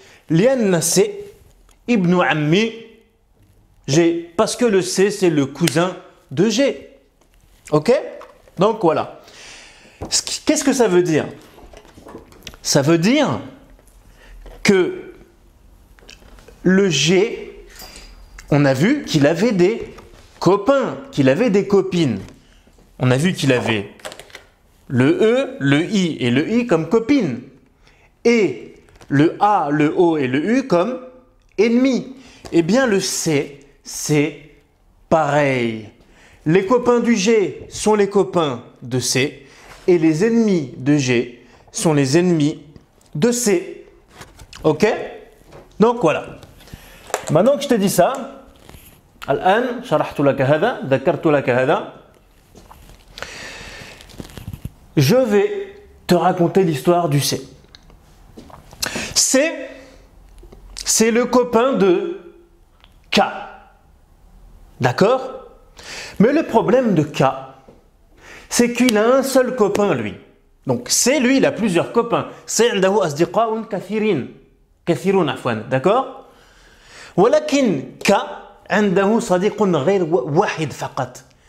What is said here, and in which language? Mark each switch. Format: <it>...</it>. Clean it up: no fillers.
<ar>لأن C ابن عمي G.</ar> <fr>Parce que le C, c'est le cousin de G. Ok? Donc voilà. Qu'est-ce que ça veut dire? Ça veut dire que le G, on a vu qu'il avait des copains, qu'il avait des copines. On a vu qu'il avait le E, le I et le I comme copines. Et le A, le O et le U comme ennemis. Eh bien le C, c'est pareil. Les copains du G sont les copains de C et les ennemis de G sont les ennemis de C. Ok? Donc voilà. Maintenant que je te dis ça,</fr> <ar>الآن شرحت لك هذا</ar> <fr>ذكرت لك هذا. Je vais te raconter l'histoire du C. C, c'est le copain de K. D'accord? Mais le problème de K, c'est qu'il a un seul copain, lui. Donc C, lui, il a plusieurs copains.</fr> <ar>C عنده أصدقاء كثيرون عفوا.</ar> <fr>D'accord?</fr> <ar>ولكن K عنده صديق غير واحد فقط.</ar>